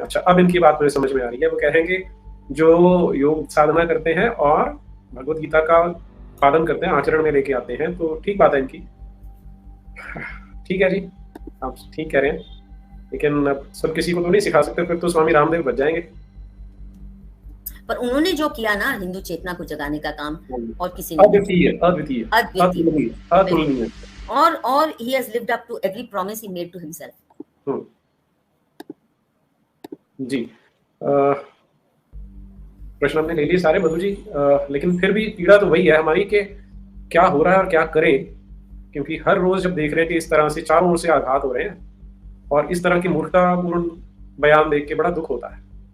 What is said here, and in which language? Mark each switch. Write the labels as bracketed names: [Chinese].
[Hindi] अच्छा, अब इनकी बात मुझे समझ में आ रही है। वो कहेंगे जो योग साधना करते हैं और भगवत गीता का पालन करते हैं, आचरण में लेके आते हैं, तो ठीक बात है इनकी। ठीक है जी, आप ठीक कह रहे हैं, लेकिन अब सब किसी को तो नहीं सिखा सकते, फिर तो स्वामी रामदेव बच जाएंगे। पर उन्होंने जो किया ना हिंदू चेतना को जगाने का काम, और किसी ने अद्वितीय अतुलनीय, [English] और he has lived up to every promise he made to himself। [Hindi] जी, प्रश्न हमने ले लिए सारे मधु जी, लेकिन फिर भी पीड़ा तो वही है हमारी कि क्या हो रहा है और क्या करें, क्योंकि हर रोज जब देख रहे हैं कि इस तरह से चारों ओर से आघात हो रहे हैं और इस तरह की मूर्खतापूर्ण बयान देख के बड़ा दुख होता है।